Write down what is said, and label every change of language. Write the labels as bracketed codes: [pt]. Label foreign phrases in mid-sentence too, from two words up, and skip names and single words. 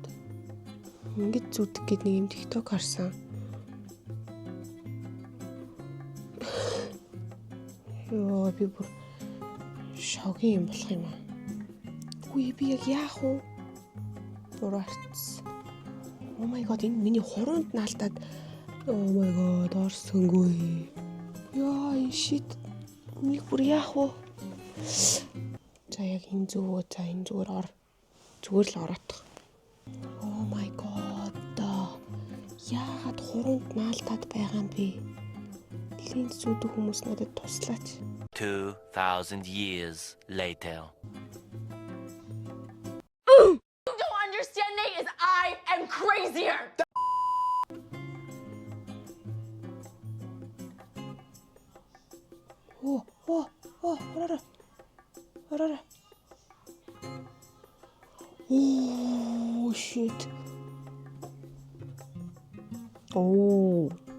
[mn] Ингэж зүудэг гэд нэг юм TikTok харсан. Йоо би бүр шогийн юм болох юм аа. Үгүй би яг яах вэ? Буруу харцсан. [en] Oh my god [mn] энэ миний хуруунд наалтаад [en] oh my god [mn] орсонгүй. Яа shit. Нэг бүр яах вэ? За яг энэ зүгөө за энэ зүгээр ор. Зүгээр л ороодох. [en] Oh my god. [mn] Яагаад хуруунд наалтаад байгаа юм бэ? Линз зүүдэг хүмүүс надад туслаач. [en] 2,000 years later. Understanding is I am crazier. [mn] Ороо. [en] Oh shit. Oh.